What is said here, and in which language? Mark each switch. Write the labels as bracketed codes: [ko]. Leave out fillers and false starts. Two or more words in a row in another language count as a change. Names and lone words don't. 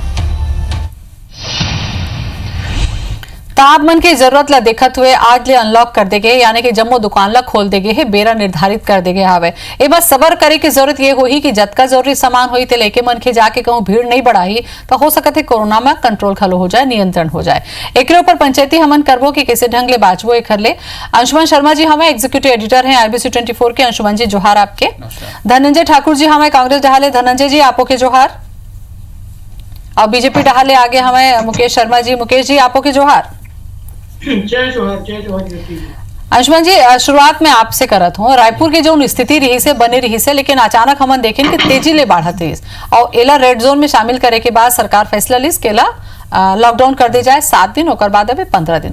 [hne] ताब मन के जरूरत ला देखत हुए आज ले अनलॉक कर दे गए, यानी कि जम्मो दुकान ला खोल दे गए है, बेरा निर्धारित कर दे गए हवे। ए बस सबर करे की जरूरत ये होही कि जतका जरूरी सामान होई ते लेके मन के जाके कहूं भीड़ नहीं बढ़ाई तो हो सकत है कोरोना में कंट्रोल खलो हो जाए, नियंत्रण हो जाए। एकरे ऊपर पंचायती हमन करबो कि कैसे ढंग ले बाचबो एखर ले। अंशुमन शर्मा जी हमें [en] executive editor [hne] हैं IBC 24 के। अंशुमन जी जोहार आपके। धनंजय ठाकुर जी हमें कांग्रेस डहाले, धनंजय जी आपो के जोहार। और बीजेपी डहाले आगे हमें मुकेश शर्मा जी, मुकेश जी आपो के जोहार। जय जोहार। अंशुमन जी शुरुआत में आपसे करत हूँ, रायपुर के जो स्थिति रही से बने रही से, लेकिन अचानक हम देखें कि तेजी ले बढ़त रही और एला [en] red zone [hne] में शामिल करे के बाद सरकार फैसला लिस केला लॉकडाउन कर दे जाए 7 दिन, और बाद अभी 15 दिन।